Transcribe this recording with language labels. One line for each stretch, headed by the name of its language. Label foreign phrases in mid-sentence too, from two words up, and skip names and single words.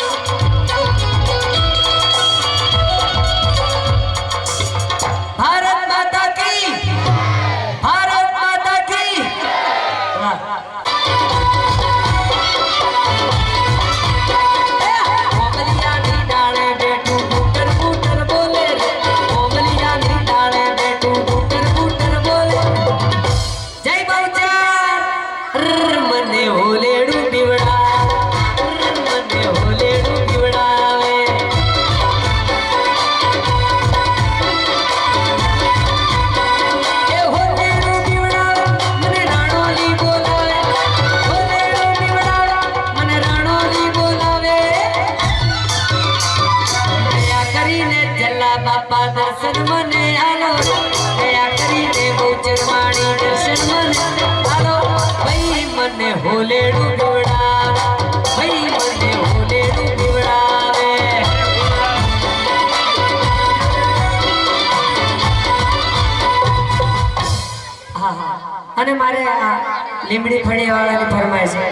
Hindi: भारत माता की, भारत माता की।
Gujarati: કોમલિયા ની ડાળે બેઠું બુટર બુટર બોલે રે, કોમલિયા ની ડાળે બેઠું બુટર બુટર બોલે। જય બહુચર મને હોલેડું બીવડા, મને હોલેડું બીવડાવે। એ હોલેડું બીવડાવે મને રાણોલી બોલાવે, હોલેડું બીવડાવે મને રાણોલી બોલાવે। दया કરીને જલ્લા બાપા દર્શન મને આલો, દયા કરીને બહુચર વાણી દર્શન મને આલો। ભાઈ મને હોલેડું બીવડાવે, ભાઈ મને હોલેડું બીવડાવે। હા હા અને મારે આ લીમડી ફળિયાવાળાની ફરમાઈશ છે।